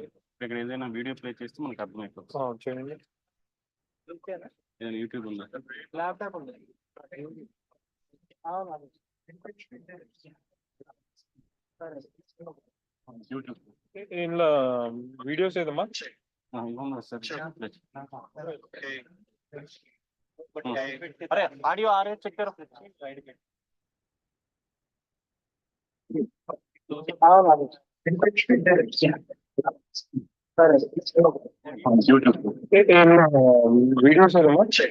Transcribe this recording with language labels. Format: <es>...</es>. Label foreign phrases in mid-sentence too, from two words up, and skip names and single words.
<te>ఇక్కడ ఏదైనా వీడియో ప్లే చేస్తే మనకు అర్థమైపోతుంది. చేయండి. ఏదైనా యూట్యూబ్ ఉందా? ల్యాప్టాప్ ఉంది. యూట్యూబ్ ఇందులో వీడియోస్ ఏదమ్మా.</te> <hi>अरे ऑडियो आ रहे चेक करो.</hi> <te>వీడియోస్ ఏదమ్మా.</te>